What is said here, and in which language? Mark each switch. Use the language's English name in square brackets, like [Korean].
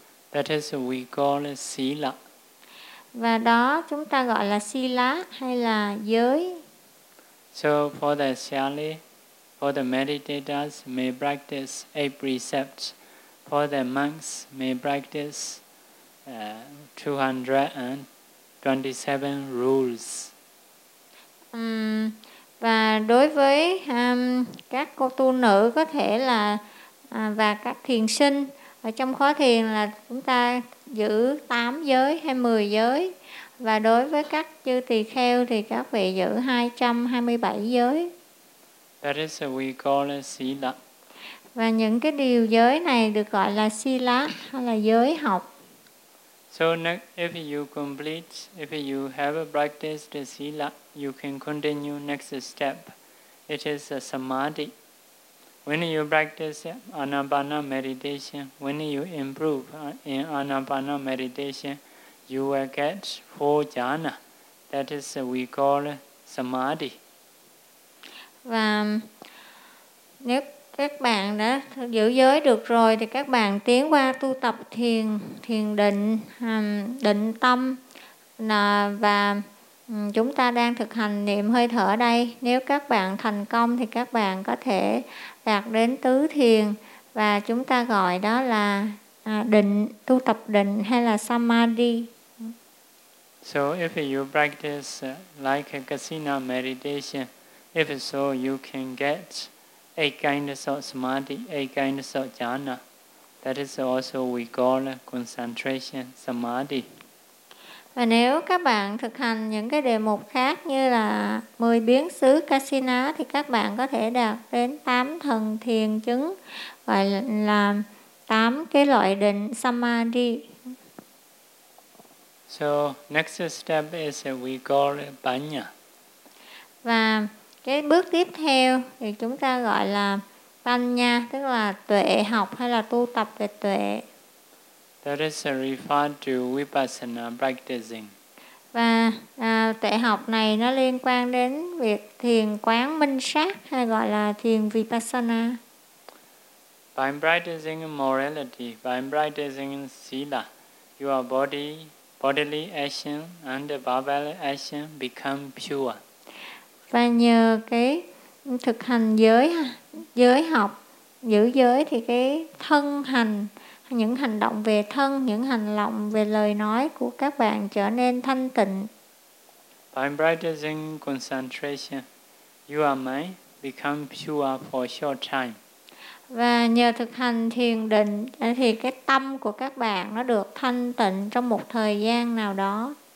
[English] That is what we call it, sila. [Vietnamese] Và đó chúng ta gọi là sila hay là giới. [English] So for the sali, for the meditators may practice 8 precepts. For the monks may practice 227 rules. [Vietnamese] Và đối với các cô tu nữ có thể là và các thiền sinh Ở trong khóa thiền là chúng ta giữ 8 giới hay 10 giới. Và đối với các chư tỳ kheo thì các vị giữ 227 giới. [English] That is what we call as sila. [Vietnamese] Và những cái điều giới này được gọi là sila hay là giới học. [English] So if you complete, if you have practiced the sila, you can continue next step. It is a samadhi. When you practice anapana meditation, when you improve in anapana meditation, you will get four jhana. That is what we call samadhi. [Vietnamese] Và nếu các bạn đã giữ giới được rồi thì các bạn tiến qua tu tập thiền, thiền định, định tâm. Và chúng ta đang thực hành niệm hơi thở đây. Nếu các bạn thành công thì các bạn có thể đạt đến tứ thiền. Và chúng ta gọi đó là định, tu tập định hay là samadhi. [English] So if you practice like a kasina meditation, if so, you can get a kind of samadhi, a kind of jhana. That is also we call concentration samadhi. [Vietnamese] Và nếu các bạn thực hành những cái đề mục khác như là 10 biến xứ kasina thì các bạn có thể đạt đến 8 thần thiền chứng, gọi là 8 cái loại định samadhi. [English] So next step is we call panya. [Vietnamese] Và cái bước tiếp theo thì chúng ta gọi là panya, tức là tuệ học hay là tu tập về tuệ. [English] That is referred to vipassana practicing. [Vietnamese] Và tuệ học này nó liên quan đến việc thiền quán minh sát hay gọi là thiền vipassana. [English] By practicing morality, by practicing sila, your body, bodily action and verbal action become pure. [Vietnamese] Và nhờ cái thực hành giới, giới học, giữ giới thì cái thân hành, những hành động về thân, những hành động về lời nói của các bạn trở nên thanh tịnh. [English] By practicing concentration, your mind become pure for short time. [Vietnamese] Và nhờ thực hành thiền định thì cái tâm của các bạn nó được thanh tịnh trong một thời gian nào đó.